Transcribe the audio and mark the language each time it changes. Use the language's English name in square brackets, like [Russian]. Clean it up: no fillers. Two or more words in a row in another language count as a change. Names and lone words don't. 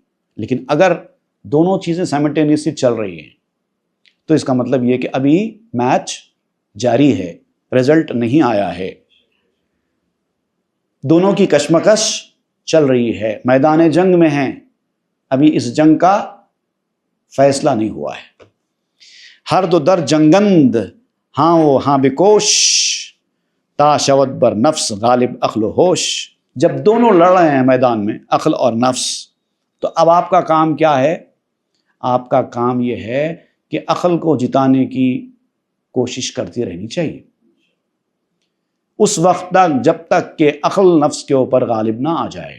[Urdu] لیکن اگر دونوں چیزیں سائملٹینیسلی چل رہی ہیں تو اس کا مطلب یہ کہ ابھی میچ جاری ہے، رزلٹ نہیں آیا ہے، دونوں کی کشمکش چل رہی ہے، میدان جنگ میں ہیں، ابھی اس جنگ کا فیصلہ نہیں ہوا ہے. [Persian] ہر دو در جنگند ہاں وہ ہاں بکوش تا شود بر نفس غالب عقل و ہوش. [Urdu] جب دونوں لڑ رہے ہیں میدان میں، عقل اور نفس، تو اب آپ کا کام کیا ہے؟ آپ کا کام یہ ہے کہ عقل کو جتانے کی کوشش کرتی رہنی چاہیے اس وقت تک جب تک کہ عقل نفس کے اوپر غالب نہ آ جائے.